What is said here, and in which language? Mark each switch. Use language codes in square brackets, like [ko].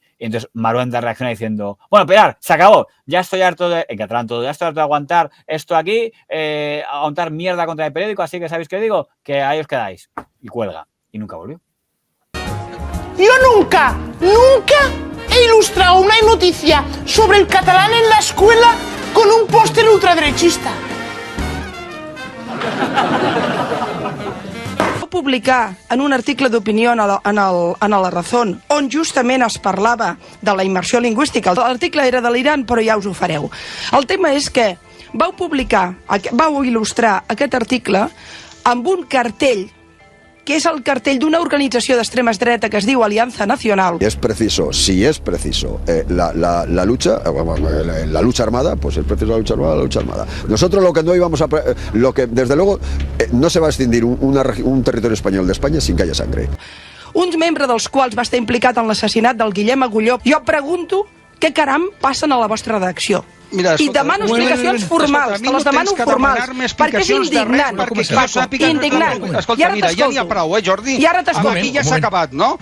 [es] Y entonces Maruenda reacciona diciendo, bueno, Pilar, se acabó, ya estoy harto en catalán todo, ya estoy harto de aguantar esto aquí, aguantar mierda contra el periódico, así que ¿sabéis qué digo? Que ahí os quedáis. Y cuelga. Y nunca volvió. Yo nunca he ilustrado una noticia sobre el catalán en la escuela con un póster ultraderechista. [ca] Va publicar en un article d'opinió en La Razón, on justament es parlava de la immersió lingüística. L'article era delirant, però ja us ho fareu. El tema és que vau il·lustrar aquest article amb un cartell que es el cartell d'una organització d'extrema dreta que es diu Alianza Nacional. [es] Es preciso, si es preciso, la lucha armada, pues es preciso la lucha armada. Nosotros lo que no íbamos a... Lo que, desde luego, no se va a extindir un territorio español de España sin que haya sangre. [ca] Un membre dels quals va estar implicat en l'assassinat del Guillem Agulló. Jo pregunto què caram passen a la vostra redacció. Mira, escolta, i demano explicacions formals, te les demano formals, perquè és indignant. Indignant. Escolta, mira, ja n'hi ha prou, Jordi? I ara t'escolto. Aquí ja s'ha acabat, no?